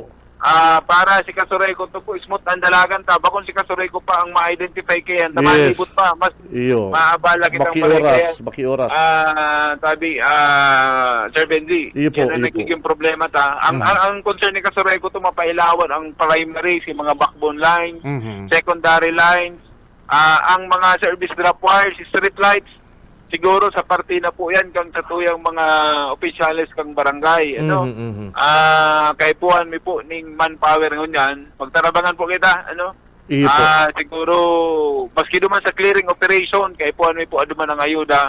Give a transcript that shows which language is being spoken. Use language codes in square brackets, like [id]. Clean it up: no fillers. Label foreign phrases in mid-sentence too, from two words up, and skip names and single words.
[bik] Para si Kasureko to po, smooth ang dalagan ta. Bakon si Kasureko pa ang ma-identify kayan, malibot pa, mas maabala kitang balay. Makioras. Tabi, Sir Benji, yan ang nagiging problema ta. Ang concern ni Kasureko to, mapailawan ang primary, si mga [en] backbone lines, secondary lines, [bik] ang mga [en] service drop wires, street lights, [bik] siguro sa parte na po yan kang sa tuyang mga opisyalis kang barangay. Kay puhan mi po ning manpower ngunyan. Pagtarabangan po kita, siguro maski duman sa [en] clearing operation, [bik] kay puhan mi po aduman ang ayuda.